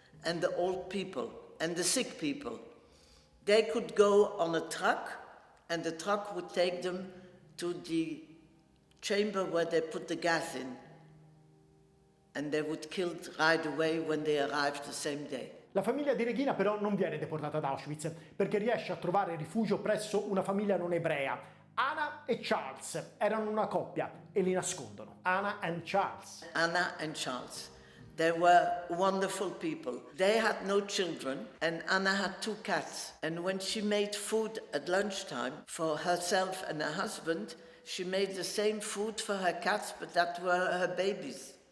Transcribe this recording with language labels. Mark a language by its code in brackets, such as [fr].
[en] and the old people and the sick people. They could go on a truck, and the truck would take them to the chamber where they put the gas in. And they would kill right away when they arrived the same day. [it] La famiglia di Regina però non viene deportata ad Auschwitz perché riesce a trovare rifugio presso una famiglia non ebrea. Anna e Charles erano una coppia e li nascondono. [en] Anna and Charles. Anna and Charles. They were wonderful people. They had no children, and Anna had 2 cats. And when she made food at lunchtime for herself and her husband, she made the same food for her cats, but that were her babies.